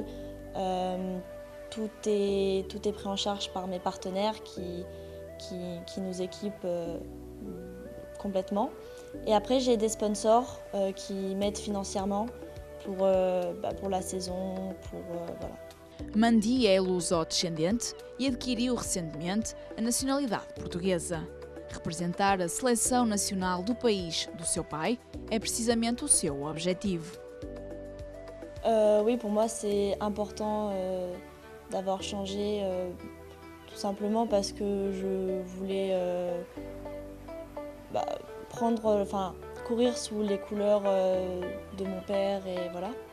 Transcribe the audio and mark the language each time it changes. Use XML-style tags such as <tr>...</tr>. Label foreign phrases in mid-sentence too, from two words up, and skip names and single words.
<fr>Tout est pris en charge par mes partenaires qui nous équipent complètement. Et après, j'ai des sponsors qui m'aident financièrement pour la saison, voilà.</fr> <pt>Mandy é luso-descendente e adquiriu recentemente a nacionalidade portuguesa. Representar a seleção nacional do país do seu pai é precisamente o seu objetivo.</pt> <fr>Oui, pour moi, c'est important d'avoir changé tout simplement parce que je voulais courir sous les couleurs de mon père et voilà.</fr>